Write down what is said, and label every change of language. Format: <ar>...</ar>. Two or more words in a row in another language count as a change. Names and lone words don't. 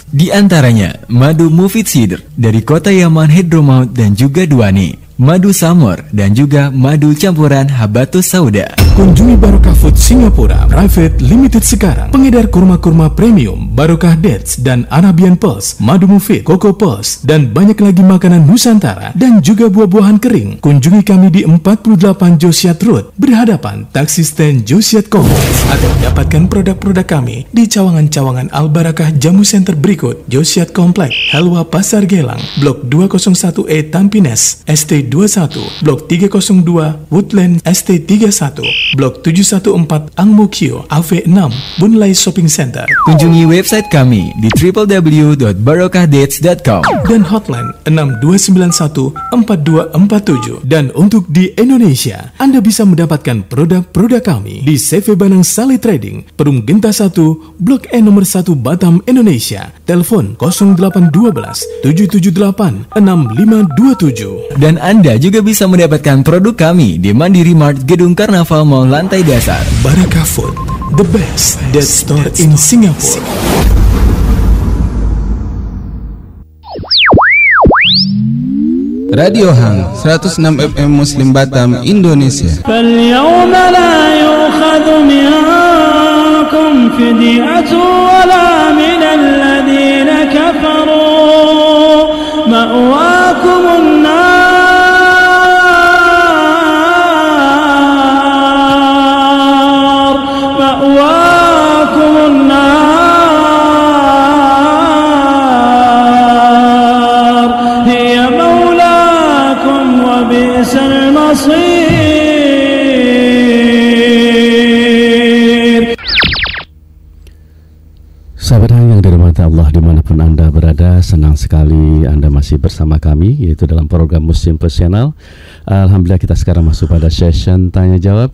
<id>Di antaranya, madu Mufid Sidr dari kota Yaman Hadramaut dan juga Duani, madu Samur, dan juga madu campuran Habatus Sauda. Kunjungi Barokah Food Singapura Private Limited sekarang. Pengedar kurma-kurma premium, Barokah Dates dan Arabian Pulse, madu Mufid, Coco Pulse, dan banyak lagi makanan Nusantara dan juga buah-buahan kering. Kunjungi kami di 48 Josiat Road, berhadapan taksi stand Josiat Kompleks. Atau dapatkan produk-produk kami di cawangan-cawangan Al Barakah Jamu Center berikut: Josiat Kompleks, Helwa Pasar Gelang, Blok 201E Tampines, ST21, Blok 302 Woodland ST31, Blok 714 Ang Mo Kio, AV6, Bunlai Shopping Center. Kunjungi website kami di www.barokahdates.com dan hotline 6291-4247. Dan untuk di Indonesia, Anda bisa mendapatkan produk-produk kami di CV Banang Sali Trading, Perum Genta 1, Blok E nomor 1 Batam, Indonesia. Telepon 0812 778 6527. Dan Anda juga bisa mendapatkan produk kami di Mandiri Mart Gedung Karnaval Mall lantai dasar.</id> <en>Barakah Food, the best that store in Singapore.</en> <id>Radio Hang 106 FM Muslim Batam, Indonesia.</id> <ar>فاليوم لا يؤخذ منكم فدية ولا من الذين كفروا مأواكم النار مأواكم النار هي مولاكم وبئس المصير.</ar> <id>Sahabat yang dirahmati Allah dimanapun Anda berada, senang sekali Anda masih bersama kami, yaitu dalam program Muslim Personal. Alhamdulillah kita sekarang masuk pada session tanya jawab.</id>